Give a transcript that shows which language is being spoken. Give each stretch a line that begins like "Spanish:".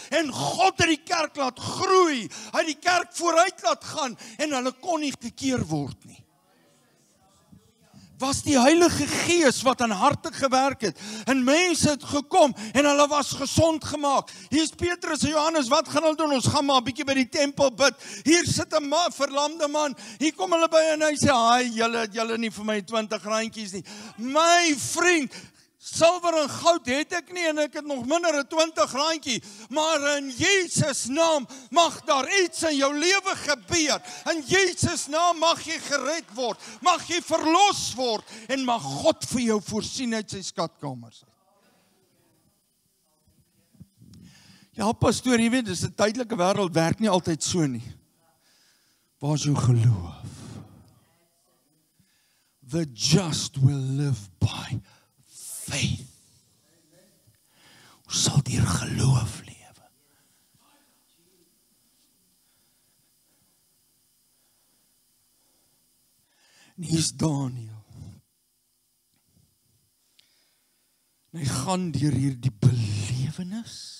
Afrikaans: En God het die kerk laat groei. Hy het die kerk vooruit laat gaan. En hulle kon nie gekeer word nie. Was die Heilige Gees wat aan harte gewerk het. En mense het gekom en hulle was gesond gemaak. Hier is Petrus en Johannes, wat gaan hulle doen? Ons gaan maar 'n bietjie by die tempel bid. Hier sit 'n verlamde man. Hier kom hulle by en hy sê, "Haai, julle nie vir my 20 randjies nie." My vriend, silwer en goud het ek nie en ek het nog minder as 20 randjie, maar in Jesus naam mag daar iets in jou lewe gebeur. In Jesus naam mag jy gered word, mag jy verlos word en mag God vir jou voorsien uit sy skatkamers. Ja, pastoor, jy weet, dis 'n tydelike wêreld, werk nie altyd so nie. Waar is jou geloof?
English: The just will live by faith.
Afrikaans: Ons sal deur geloof lewe. En hier is Daniel. En hy gaan deur hierdie belewenis.